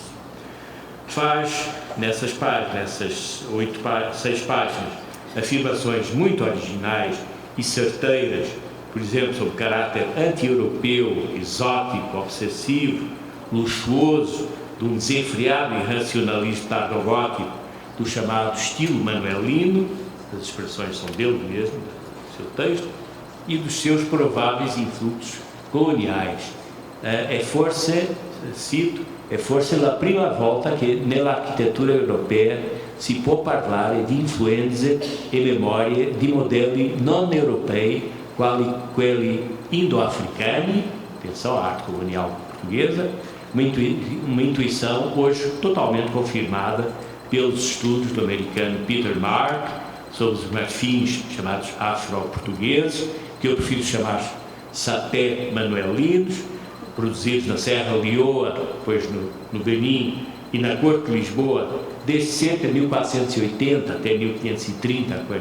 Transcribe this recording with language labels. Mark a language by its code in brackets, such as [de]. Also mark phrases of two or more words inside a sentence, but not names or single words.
[pt] Faz nessas 6 páginas, afirmações muito originais e certeiras, por exemplo, sobre o caráter anti-europeu, exótico, obsessivo, luxuoso, de um desenfreado e racionalismo tardogótico do chamado estilo manuelino, as expressões são dele mesmo, do seu texto, e dos seus prováveis influxos coloniais. [it] Forse la prima volta che nell'architettura europea si può parlare di influenze e memorie di modelli non europei quali quelli indo-africani, [pt] atenção à arte colonial portuguesa, uma intuição hoje totalmente confirmada pelos estudos do americano Peter Mark sobre os marfins chamados afro-portugueses, que eu prefiro chamar sapé manuelinos, produzidos na Serra Leoa, depois no Benin e na Corte de Lisboa, desde cerca de 1480 até 1530 a